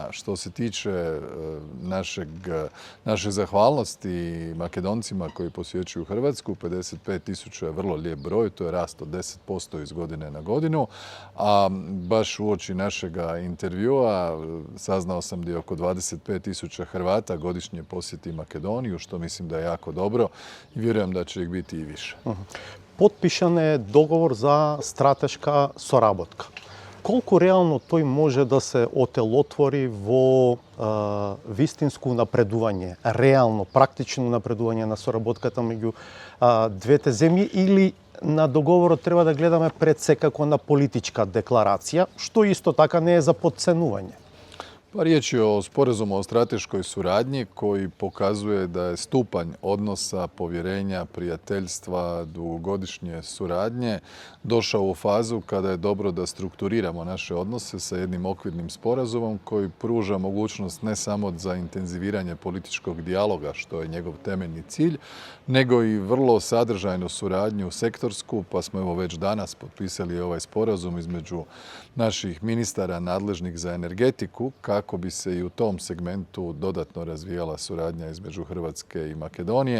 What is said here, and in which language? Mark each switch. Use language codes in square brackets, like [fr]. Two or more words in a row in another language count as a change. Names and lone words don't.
[hr] Što se tiče naše zahvalnosti Makedoncima koji posjećuju Hrvatsku, 55.000 je vrlo lijep broj, to je rast od 10% iz godine na godinu, a baš uoči našega intervjua saznao sam da je oko 25.000 Hrvata godišnje posjeti Makedoniju, što mislim da je jako dobro i vjerujem da će ih biti i više. [mk] Потпишан је договор за стратешка соработка. Колку реално тој може да се отелотвори во вистинско напредување, реално, практично напредување на соработката меѓу двете земји, или на договорот треба да гледаме пред секако на политичка декларација, што исто така не е за подценување? [hr] Pa riječ je o sporazumu o strateškoj suradnji koji pokazuje da je stupanj odnosa, povjerenja, prijateljstva, dugogodišnje suradnje došao u fazu kada je dobro da strukturiramo naše odnose sa jednim okvirnim sporazumom koji pruža mogućnost ne samo za intenziviranje političkog dijaloga, što je njegov temeljni cilj, nego i vrlo sadržajnu suradnju sektorsku, pa smo evo već danas potpisali ovaj sporazum između naših ministara nadležnih za energetiku, kako bi se i u tom segmentu dodatno razvijala suradnja između Hrvatske i Makedonije.